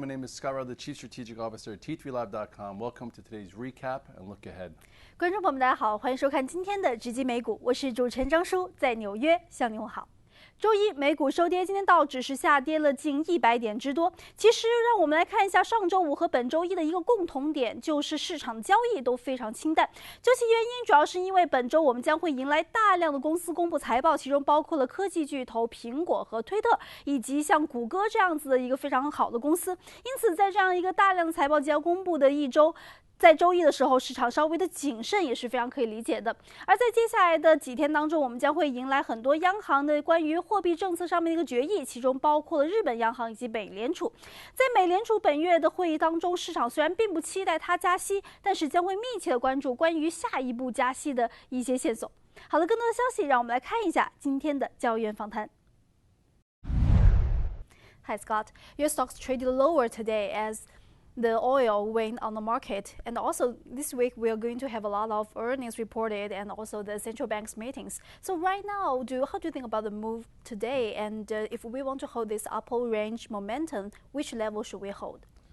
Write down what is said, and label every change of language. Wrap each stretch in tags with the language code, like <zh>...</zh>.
<en>My name is Scott Rudd, the Chief Strategic Officer at T3Live.com. Welcome to today's recap and look ahead.</en> <zh>观众朋友们，大家好，欢迎收看今天的直击美股，我是主持人张叔，在纽约向您问好。周一美股收跌，今天道指是下跌了近100点之多。其实，让我们来看一下上周五和本周一的一个共同点，就是市场交易都非常清淡。究其原因，主要是因为本周我们将会迎来大量的公司公布财报，其中包括了科技巨头苹果和推特，以及像谷歌这样子的一个非常好的公司。因此，在这样一个大量的财报即将公布的一周，在周一的时候，市场稍微的谨慎也是非常可以理解的。而在接下来的几天当中，我们将会迎来很多央行的关于货币政策上面的一个决议，其中包括了日本央行以及美联储。在美联储本月的会议当中，市场虽然并不期待它加息，但是将会密切的关注关于下一步加息的一些线索。好了，更多的消息，让我们来看一下今天的交易员访谈。</zh> <en>Hi Scott, your stocks traded lower today as the oil waned on the market, and also this week we are going to have a lot of earnings reported and also the central bank's meetings. So right now, how do you think about the move today, and if we want to hold this upper range momentum, which level should we hold?</en>